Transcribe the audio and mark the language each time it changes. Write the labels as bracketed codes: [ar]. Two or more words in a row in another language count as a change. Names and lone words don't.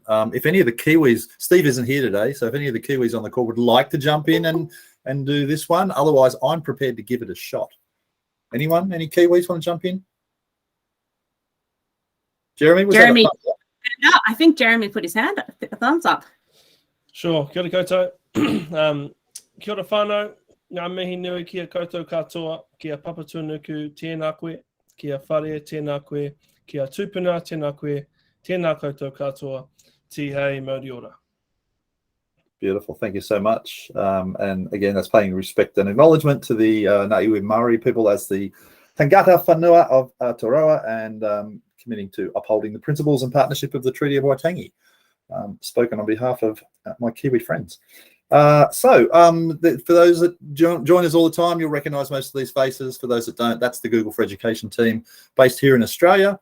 [en] If any of the Kiwis, Steve isn't here today, so if any of the Kiwis on the call would like to jump in and do this one, otherwise I'm prepared to give it a shot. Anyone? Any Kiwis want to jump in? Jeremy? Jeremy, no, I think Jeremy put his hand up, a thumbs up. Sure. [mi] Kia ora koutou. Kia ora whānau. Ngā mihi nui kia koutou katoa, kia papatūnuku tēnā koe, kia whare tēnā koe, kia tūpuna tēnā koe, tēnā koutou katoa, tihei mauri ora. [en] Beautiful. Thank you so much. And again, that's paying respect and acknowledgement to the [mi] Ngāiwi Māori [en] people as the [mi] tangata whanua [en] of Aotearoa, and committing to upholding the principles and partnership of the Treaty of Waitangi. Spoken on behalf of my Kiwi friends. For those that join us all the time, you'll recognise most of these faces. For those that don't, that's the Google for Education team based here in Australia.